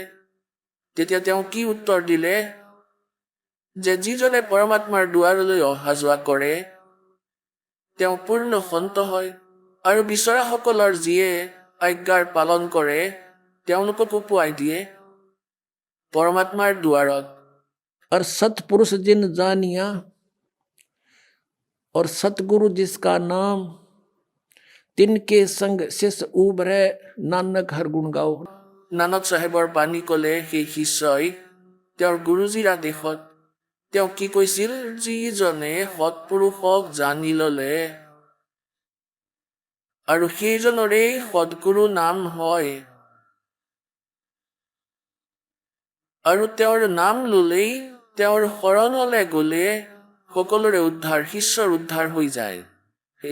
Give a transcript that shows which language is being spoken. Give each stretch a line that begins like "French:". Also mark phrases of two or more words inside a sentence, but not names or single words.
Assamese: তেতিয়া তেওঁ কি উত্তৰ দিলে যে যিজনে পৰমাত্মাৰ দুৱাৰলৈ অহা যোৱা কৰে তেওঁ পূৰ্ণ সন্ত হয়, আৰু বিচৰাসকলৰ যিয়ে আজ্ঞাৰ পালন কৰে তেওঁলোককো পোৱাই দিয়ে পৰমাত্মাৰ দুৱাৰত।
Hindi: और सतपुरुष जिन जानिया और सतगुरु जिसका नाम, तिनके संग शिष्य उबरे नानक हर गुण गाओ।
Assamese: নানক চাহেবৰ বাণী ক'লে সেই শিষ্যই তেওঁৰ গুৰুজীৰ আদেশত তেওঁ কি কৈছিল, যিজনে সৎপুৰুষক জানি ল'লে আৰু সেইজনৰে সদগুৰু নাম হয়, আৰু তেওঁৰ নাম ল'লেই, তেওঁৰ শৰণলৈ গ'লে সকলোৰে উদ্ধাৰ, শিষ্যৰ উদ্ধাৰ হৈ যায়।